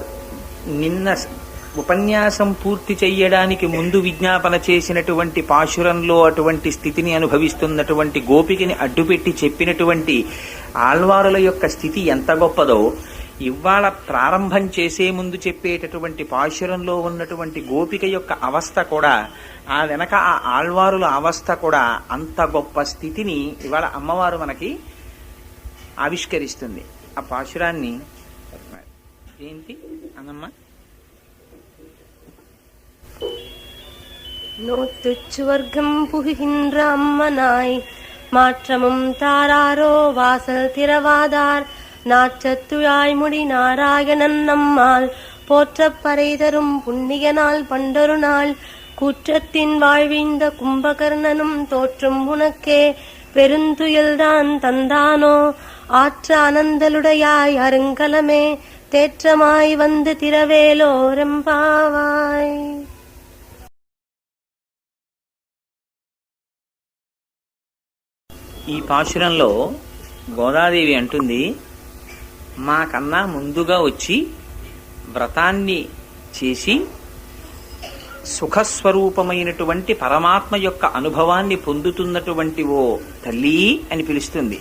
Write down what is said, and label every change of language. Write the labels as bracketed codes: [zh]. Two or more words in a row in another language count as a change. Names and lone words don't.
[te] నిన్న ఉపన్యాసం పూర్తి చెయ్యడానికి ముందు విజ్ఞాపన చేసినటువంటి పాశురంలో అటువంటి స్థితిని అనుభవిస్తున్నటువంటి గోపికని అడ్డుపెట్టి చెప్పినటువంటి ఆళ్వారుల యొక్క స్థితి ఎంత గొప్పదో, ఇవాళ ప్రారంభం చేసే ముందు చెప్పేటటువంటి పాశురంలో ఉన్నటువంటి గోపిక యొక్క అవస్థ కూడా, ఆ వెనక ఆ ఆళ్వారుల అవస్థ కూడా అంత గొప్ప స్థితిని ఇవాళ అమ్మవారు మనకి ఆవిష్కరిస్తుంది. ఆ పాశురాన్ని ఏంటి అన్నమ్మ? [ta] நோத்துச்சுவர்க்கம் புகுகின்ற அம்மனாய் மாற்றமும் தாராரோ வாசல் திறவாதார் நாச்சத்துழாய்முடி நாராயணன் நம்மால் போற்றப் பறை தரும் புண்ணிய நாள் பண்டொரு நாள் கூற்றத்தின் வாழ்விந்த கும்பகர்ணனும் தோற்றும் உனக்கே பெருந்துயல்தான் தந்தானோ ஆற்ற அனந்தலுடையாய் அருங்கலமே தேற்றமாய் வந்து திரவேலோரெம்பாவாய். [te] ఈ పాశురంలో గోదాదేవి అంటుంది, మాకన్నా ముందుగా వచ్చి వ్రతాన్ని చేసి సుఖస్వరూపమైనటువంటి పరమాత్మ యొక్క అనుభవాన్ని పొందుతున్నటువంటి ఓ తల్లి అని పిలుస్తుంది.